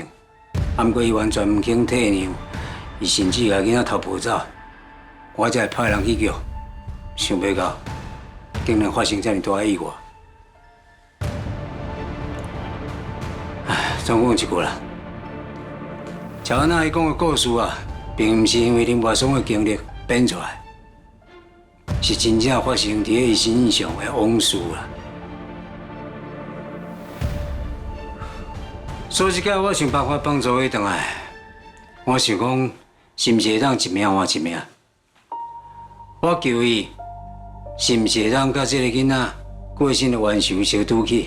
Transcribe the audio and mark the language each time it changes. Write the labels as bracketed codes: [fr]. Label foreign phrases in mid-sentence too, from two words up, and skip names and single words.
[nan] 啊，不过伊完全唔肯体谅，伊甚至甲囡仔偷抱走，我才会派人去叫，想袂到竟然发生这么大的意外。总讲一句啦，乔安娜伊讲的故事啊，并毋是因为林柏松的经历编出来，是真正发生伫伊身上的往事啦。所以这摆我想办法帮助伊回来，我想讲，是毋是会当一命换一命？我求伊，是毋是会当甲这个囡仔过身的冤仇相拄起？